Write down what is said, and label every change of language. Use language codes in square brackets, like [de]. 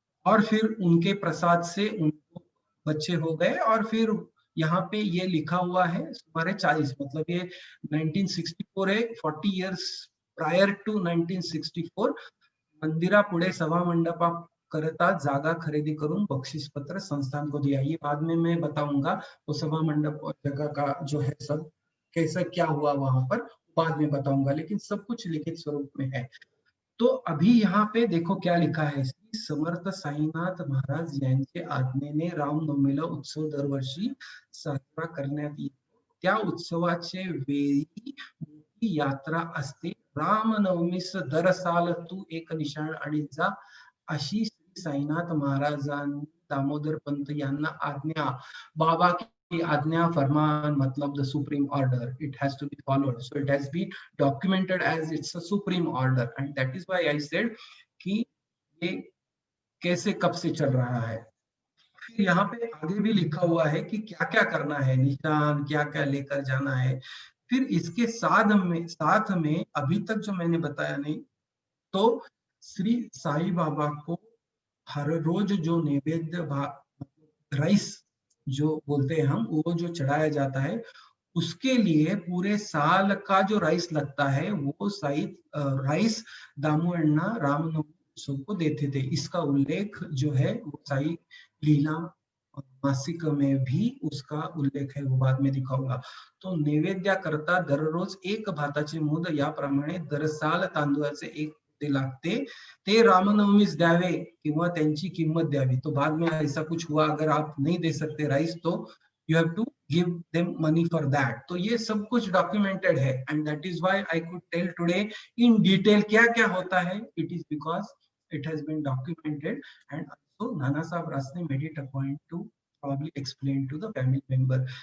[hi] और फिर उनके प्रसाद से उनको बच्चे हो गए, और फिर यहाँ पे ये लिखा हुआ है सुमारे 40, मतलब ये 1964 है, [en] 40 years prior to 1964 [mr] मंदिरा पुढे सभा मंडपा करता जागा खरेदी करून बक्षीस पत्र [hi] संस्थान को दिया। ये बाद में मैं बताऊंगा वो सभा मंडप और जगह का जो है सब कैसा क्या हुआ वहां पर, बाद में बताऊंगा, लेकिन सब कुछ लिखित स्वरूप में है। तो अभी यहाँ पे देखो क्या लिखा है, [mr] श्री समर्थ साईनाथ महाराज यांचे आज्ञेने रामनवमीला उत्सव दरवर्षी साजरा करण्यात येतो। त्या उत्सवाचे वेळी मोठी यात्रा असते। रामनवमीस दर साल तू एक निशाण आणि जा, अशी श्री साईनाथ महाराजांनी दामोदर पंत यांना आज्ञा, [hi] बाबा की आज्ञा फरमान मतलब [en] the supreme order, it has to be followed, so it has been documented as it's a supreme order, and that is why I said [hi] कि ये कैसे कब से चल रहा है। फिर यहाँ पे आगे भी लिखा हुआ है कि क्या क्या करना है, निशान क्या क्या लेकर जाना है। फिर इसके साथ में अभी तक जो मैंने बताया नहीं, तो श्री साईं बाबा को हर रोज जो नैवेद्य राइस जो बोलते हैं हम, वो जो चढ़ाया जाता है, उसके लिए पूरे साल का जो राइस लगता है वो राइस दामू अण्णा रामनवमी उत्सव को देते थे। इसका उल्लेख जो है वो साई लीला मासिक में भी उसका उल्लेख है, वो बाद में दिखाऊंगा। [mr] तो नैवेद्याकरता दररोज एक भाताचे मोद याप्रमाणे दर साल तांदूळाचे एक ते लागते, ते रामनवमीस द्यावे किंवा त्यांची किंमत द्यावी। [hi] तो बाद में ऐसा कुछ हुआ, अगर आप नहीं दे सकते राइस तो [en] You have to give them money for that. [hi] तो ये सब कुछ डॉक्यूमेंटेड है, [en] and that is why I could tell today in detail [hi] क्या क्या होता है। [en] It is because it has been documented, and also Nana Saheb Ras ने made it a point to probably explain to the family member।